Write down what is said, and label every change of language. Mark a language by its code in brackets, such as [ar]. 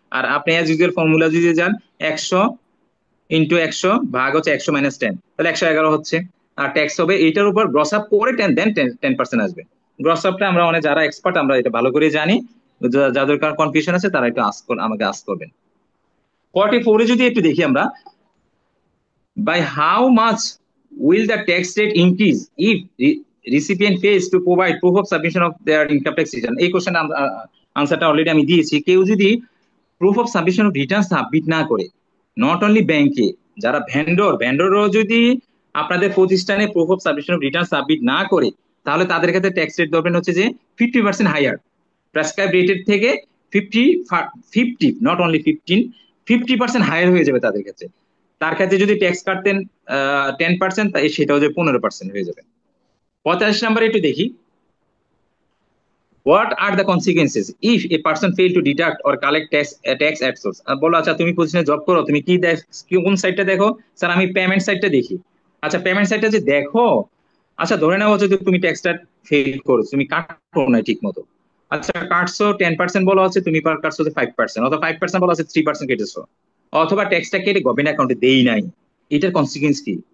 [bn] আর আপনি as usual formula যদি যান 100 ইন্টু 100 ভাগ হচ্ছে 100 মাইনাস 10, তাহলে 111 হচ্ছে। আর ট্যাক্স হবে এইটার উপর গ্রস আপ করে 10% আসবে। গ্রস আপটা আমরা অনেক যারা এক্সপার্ট আমরা এটা ভালো করে জানি, যাদের কারণ কনফিউশন আছে তারা একটু আমাকে আস্ক করবেন। [en] 44 [bn] যদি একটু দেখি আমরা, [en] by how much will the tax rate increase if recipient fails to provide proof of submission of their income tax return? [bn] এই কোশ্চেন আনসারটা অলরেডি আমি দিয়েছি। কেউ যদি proof of submission of return submit না করে, নট অনলি ব্যাংকে, যারা ভেন্ডরও যদি আপনাদের প্রতিষ্ঠানে proof of submission of return submit না করে, তাহলে তাদের ক্ষেত্রে ট্যাক্স রেট ধরবেন হচ্ছে যে 50% হাইয়ার, প্রেসক্রাইব রেটের থেকে 50 নট অনলি 50% হাইয়ার হয়ে যাবে তাদের ক্ষেত্রে। তার ক্ষেত্রে যদি ট্যাক্স কাটতেন 10%, সেটাও যে 15% হয়ে যাবে। [en] 45 [bn] নাম্বার একটু দেখি, [en] what are the consequences if a person fail to deduct or collect tax at source? [bn] বলো আচ্ছা তুমি প্রতিষ্ঠানে জব করো, তুমি কোন সাইডটা দেখো? স্যার আমি পেমেন্ট সাইডটা দেখি। আচ্ছা পেমেন্ট সাইডটা যে দেখো, আচ্ছা ধরে নাও হচ্ছে তুমি ট্যাক্সটা ফেল করছো, তুমি কাটো না ঠিক মতো। আচ্ছা কাটছো 10% বলা হচ্ছে, তুমি কাটছো 5%, অথবা 5% বলা হচ্ছে 3% কেটেছো, অথবা ট্যাক্সটা কেটে গভর্নমেন্ট অ্যাকাউন্টে দেই নাই, এটার কনসিকুয়েন্স কি?